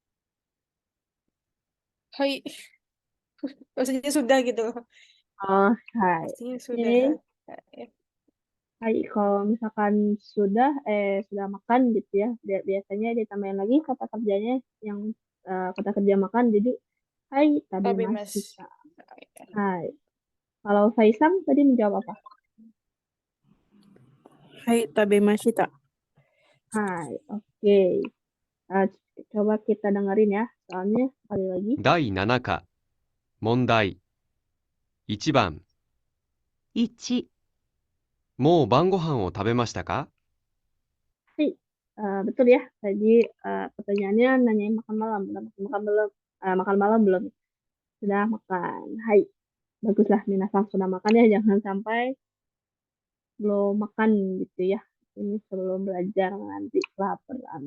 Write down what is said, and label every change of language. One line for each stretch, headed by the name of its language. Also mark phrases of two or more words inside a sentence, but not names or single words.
Indonesian: Hai, maksudnya sudah gitu. Oh, hai. Pastinya Oke. sudah. Ya. Hai, kalau misalkan sudah makan gitu ya, biasanya ditambahin lagi kata kerjanya yang kata kerja makan. Jadi, hai, Tabemas.
Japanese: 食べました。はい.
Indonesian: Kalau Faisang tadi menjawab apa?
Japanese: はい、食べました.
Indonesian: Hai, oke. Coba kita dengerin ya, soalnya sekali lagi.
Japanese: 第7課問題1番 1、もう晩ご飯を食べましたか？
Indonesian: Hai, betul ya. Tadi pertanyaannya nanyain makan malam. Udah makan belum? Makan malam belum? Sudah makan. Hai, baguslah Minasang sudah makan ya. Jangan sampai belum makan gitu ya. Ini sebelum belajar nanti laparan.